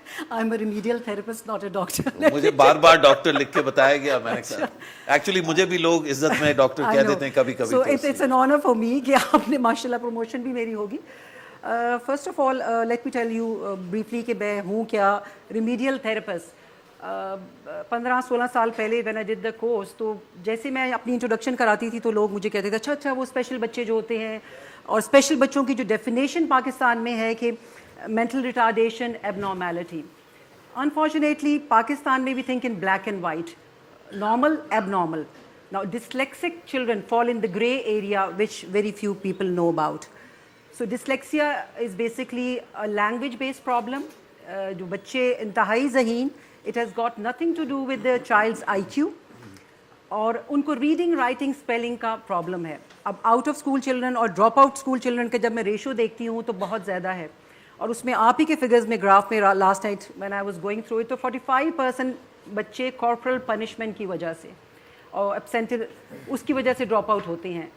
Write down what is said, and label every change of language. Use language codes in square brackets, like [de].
[en] I'm a remedial therapist, not a doctor. [ur] مجھے بار بار doctor لکھ کے بتایا گیا, میں نے کہا ایکچولی مجھے بھی لوگ عزت میں ڈاکٹر کہہ دیتے ہیں کبھی کبھی. [en] So it's an honor for me [ur] کہ آپ نے ماشاءاللہ پروموشن بھی میری ہوگی. [en] First of all, let me tell you briefly [ur] کہ میں ہوں کیا. [en] remedial therapist. [ur] 15-16 سال پہلے [en] when I did the course, [ur] تو جیسے میں اپنی انٹروڈکشن کراتی تھی تو لوگ مجھے کہتے تھے اچھا وہ اسپیشل بچے جو ہوتے ہیں, اور اسپیشل بچوں کی جو ڈیفینیشن پاکستان میں ہے کہ مینٹل ریٹارڈیشن, ایب نارمیلٹی. [en] Unfortunately Pakistan میں we think in black and white, normal, abnormal. Now dyslexic children fall in the grey area which very few people know about. So dyslexia is basically a language based problem. [ur] جو بچے انتہائی ذہین, [en] it has got nothing to do with the child's IQ, اور ان کو reading, writing, spelling کا problem ہے. [ur] اب out of school children اور ڈراپ آؤٹ اسکول چلڈرن کا جب میں ریشو دیکھتی ہوں تو بہت زیادہ ہے, اور اس میں آپ ہی کے فگرز میں گراف میں last night [en] when I was going through it, [ur] تو 45% بچے کارپورل پنشمنٹ کی وجہ سے اور ایبسینٹل اس کی وجہ سے ڈراپ آؤٹ ہوتے ہیں.